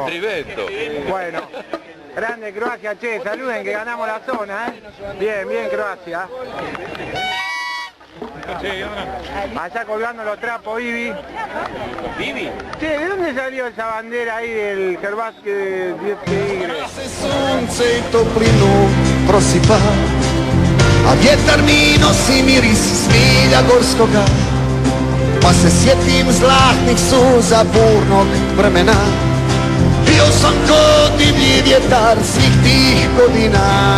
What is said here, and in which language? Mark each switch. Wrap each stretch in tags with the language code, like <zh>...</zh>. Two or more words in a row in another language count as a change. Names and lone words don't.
<es>Trivento. Bueno, grande Croacia, che, saluden que ganamos la zona, ¿eh? Bien, Croacia. Allá colgando los trapos, Ibi. ¿Vivi? Che, ¿de dónde salió esa bandera ahí del Hrvatske 10 Tigre?</es> <hr>Sunce i toplinu prosipa, a vjetar mi nosi miris smilja gorskoga, pa se sjetim zlatnih suza burnog vremena. Bio sam ko divlji vjetar svih tih godina.</hr>